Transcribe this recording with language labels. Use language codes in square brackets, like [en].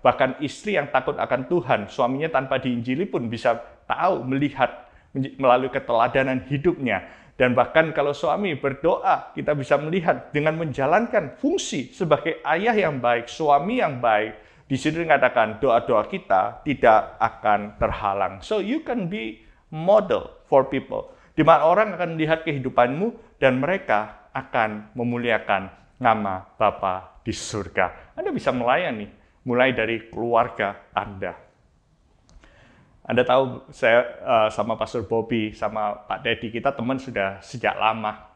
[id] Bahkan istri yang takut akan Tuhan, suaminya tanpa diinjili pun bisa tahu, melihat melalui keteladanan hidupnya. Dan bahkan kalau suami berdoa, kita bisa melihat dengan menjalankan fungsi sebagai ayah yang baik, suami yang baik. Di sini dikatakan doa-doa kita tidak akan terhalang. [en] So you can be model for people. [id] Di mana orang akan melihat kehidupanmu dan mereka akan memuliakan nama Bapa di surga. Anda bisa melayani, mulai dari keluarga Anda. Anda tahu, saya sama Pastor Bobby, sama Pak Dedi, kita teman sudah sejak lama.